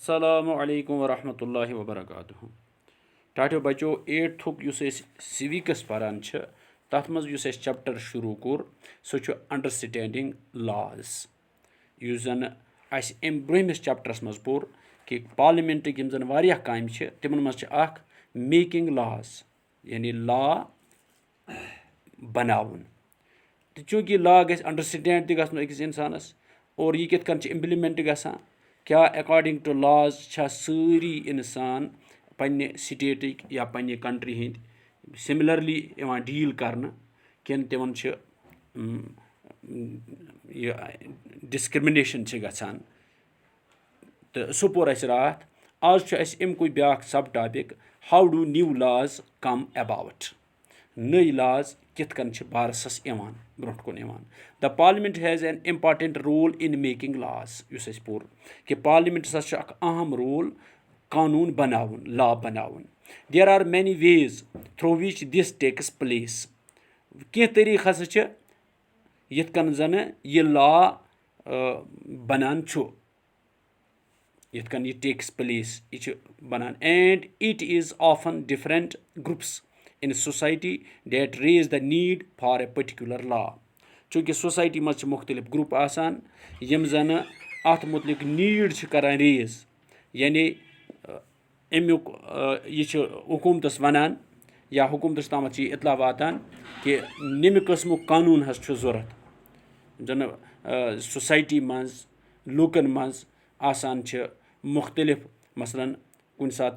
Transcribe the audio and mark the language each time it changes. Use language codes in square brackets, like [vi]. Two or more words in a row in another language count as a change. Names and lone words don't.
[ar] السلام علیکم ورحمۃ اللہ وبرکاتہ [ks] ٹاٹو بچو 8تھُک یُس أسۍ سِوِکس پران چھِ تَتھ منٛز یُس اَسہِ چَپٹر شروٗع کوٚر سُہ چھُ [en] understanding laws [ks] یُس زَن اَسہِ اَمہِ برٛونٛہمِس چَپٹرس منٛز پوٚر کہِ پارلِمنٹٕکۍ یِم زَن واریاہ کامہِ چھِ تِمن منٛز چھِ اکھ [en] making laws [ks] یعنی لا بناوُن تہٕ چوٗنٛکہِ لا گژھِ انڈرسٹینڈ تہِ گژھُن أکِس اِنسانس اور یہِ کِتھ کٔنۍ چھِ اِمپلِمنٹ گژھان کیاہ [en] according to laws [ks] چھا سٲری اِنسان پننہِ سٹیٹٕکۍ یا پننہِ کنٹری ہٕنٛدۍ سِملرلی یِوان ڈیٖل کرنہٕ کِنہٕ تِمن چھِ یہِ ڈِسکرمنیشن چھِ گژھان تہٕ سُہ پوٚر اَسہِ راتھ آز چھُ اَسہِ اَمکُے بیاکھ [en] sub topic how do new laws come [ks] ایباوُٹ نٔے لاز کِتھ کٔنۍ چھِ بارسس یِوان برونٛٹھ کُن یِوان [en] the parliament has an important role in making laws [ks] یُس اَسہِ پوٚر کہِ پارلِمنٹس ہسا چھُ اکھ اہم رول قانوٗن بناوُن لا بناوُن [en] there are many ways through which this takes place [ks] کینٛہہ طٔریٖقہٕ ہسا چھِ یِتھ کٔنۍ زنہٕ یہِ لا بنان چھُ یِتھ کٔنۍ یہِ [en] takes place [ks] یہِ چھُ بنان [en] and it is often different groups in society that raise the need for a particular law [ks] چوٗنٛکہِ سوسایٹی منٛز چھِ مُختٔلِف گروپ آسان یِم زَنہٕ اَتھ مُتعلِق نیٖڈ چھِ کران ریز یعنی اَمیُک یہِ چھُ حکوٗمتس وَنان یا حکوٗمتس تامَتھ چھِ یہِ اطلاع واتان کہِ نَمہِ قٕسمُک قانوٗن حظ چھُ ضوٚرتھ زَنہٕ سوسایٹی منٛز لوٗکن منٛز آسان چھِ مُختٔلِف مثلاً کُنہِ ساتہٕ